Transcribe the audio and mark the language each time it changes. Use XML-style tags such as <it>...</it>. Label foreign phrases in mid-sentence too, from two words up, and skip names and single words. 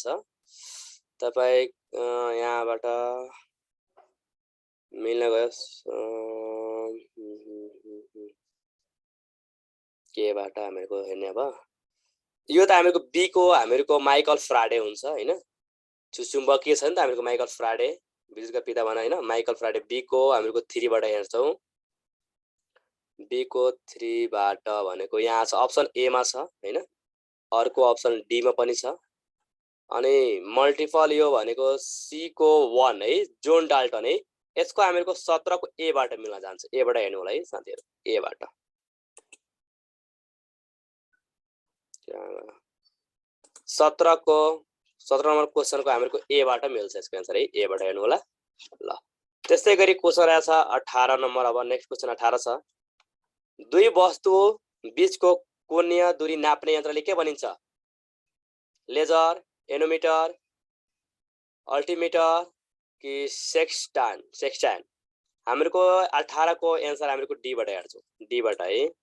<ne>तपाई यहाँबाट मिल्न गयो केबाट हामीहरूको हेर्ने अब यो त हामीहरूको बी को हामीहरूको माइकल फ्राडे हुन्छ हैन चुम्बकीय छ नि त हामीहरूको माइकल फ्राडे विद्युतका पिता भन हैन माइकल फ्राडे बी को हामीहरूको 3 बाट हेर्छौं बी को 3 बाट भनेको यहाँ छ अप्सन ए मा छ हैन अर्को अप्सन डी मा पनि छ अनि मल्टिपल यो भनेको सी को 1 है जोन डाल्टन है यसको हामीहरूको 17 को ए बाट मिल्न जान्छ ए बाट हेर्नु होला है साथीहरु ए बाट 17 नम्बर क्वेशनको हामीहरूको ए बाट मिल्छ यसको आन्सर है ए बाट हेर्नु होला ल त्यस्तै गरी क्वेशन रहेछ 18 नम्बर अब</ne> <en>next question</en> <ne>18 छ दुई वस्तु बीचको कोणीय दूरी नाप्ने यन्त्रले के भनिन्छ लेजर एनोमिटर अल्टिमिटर कि सेक्सटान हामीहरूको 18 को आन्सर हामीहरूको डी बाट हेर्छौं डी बाट है</ne>